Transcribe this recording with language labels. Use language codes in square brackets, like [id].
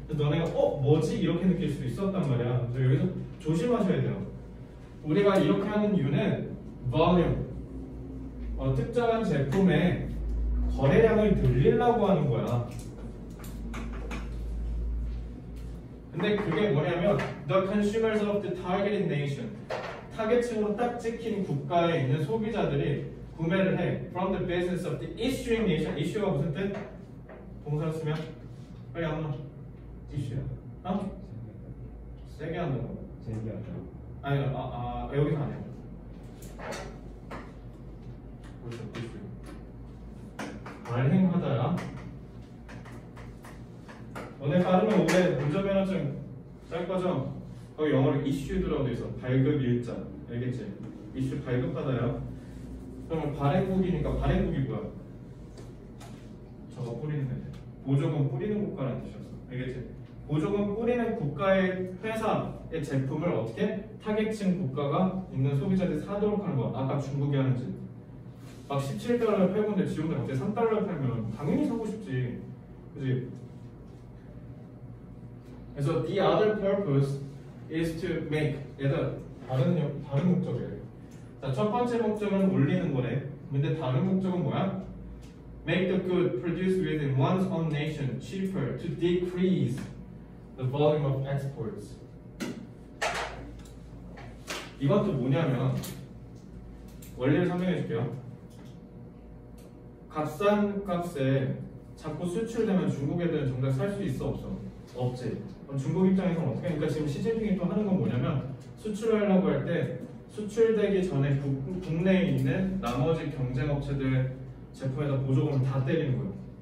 [ko] 그래서 너네가 뭐지? 이렇게 느낄 수도 있었단 말이야. 그래서 여기서 조심하셔야 돼요. 우리가 이렇게 하는 이유는 volume, 특정한 제품의 거래량을 늘리려고 하는 거야. 근데 그게 뭐냐면 [en] the consumers of the targeted nation [ko] 타겟층으로 딱 찍힌 국가에 있는 소비자들이 구매를 해 [en] from the business of the issuing nation. [ko] issue가 무슨 뜻? 동사 쓰면 빨리 한번 issue야. 어? 세게 하는 거. 제기하죠. 아니 여기서 아니야. 벌써 issue. 발행하다야. 너네 빠르면 올해 운전면허증 짤 거죠? 거기 영어로 issued라고 돼 있어. 발급 일자. 알겠지? issue 발급하다야. 그러면 발행국이니까 발행국이 뭐야? 저거 뿌리는 애. 보조금 뿌리는 국가라는 뜻이었어. 알겠지? 보조금 뿌리는 국가의 회사의 제품을 어떻게 타겟층 국가가 있는 소비자들이 사도록 하는 거야. 아까 중국이 하는 짓. 막 17달러에 팔고 있는데 지금도 갑자기 3달러에 팔면 당연히 사고 싶지. 그지? [en] 그래서 the other purpose is to make [ko] 얘들 다른 목적이에요. 자, 첫 번째 목적은 올리는 거래. 근데 다른 목적은 뭐야? [en] Make the good produced within one's own nation cheaper to decrease the volume of exports. [ko] 이것도 뭐냐면 원리를 설명해 줄게요. 값싼 값에 자꾸 수출되면 중국 애들은 정작 살 수 있어 없어? 없지. 그럼 중국 입장에서는 어떻게 하니까 지금 시진핑이 또 하는 건 뭐냐면 수출하려고 할 때 수출되기 전에 국내에 있는 나머지 경쟁업체들 제품에다 보조금을 다 때리는 거예요.